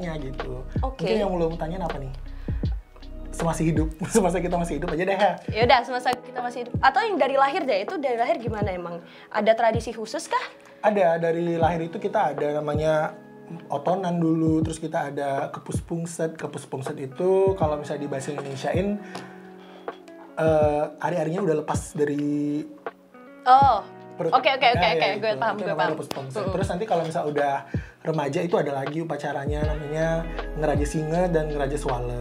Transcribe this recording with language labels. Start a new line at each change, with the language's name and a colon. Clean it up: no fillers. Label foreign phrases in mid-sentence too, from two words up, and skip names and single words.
Indonesian: ada upacaranya gitu. Mungkin yang belum tanya apa nih? semasa hidup, semasa kita masih hidup aja deh ya. Ya udah, semasa kita masih hidup. Atau yang dari lahir deh, itu dari lahir gimana emang? Ada tradisi khusus kah? Ada, dari lahir itu kita ada namanya otonan dulu, terus kita ada kepus pungset. Kepus pungset itu kalau misalnya di bahasa Indonesiain ari-arinya udah lepas dari perut. Oke, gue paham. Kepus pungset. Terus nanti kalau misalnya udah remaja itu ada lagi upacaranya namanya ngeraja singa dan ngeraja swala.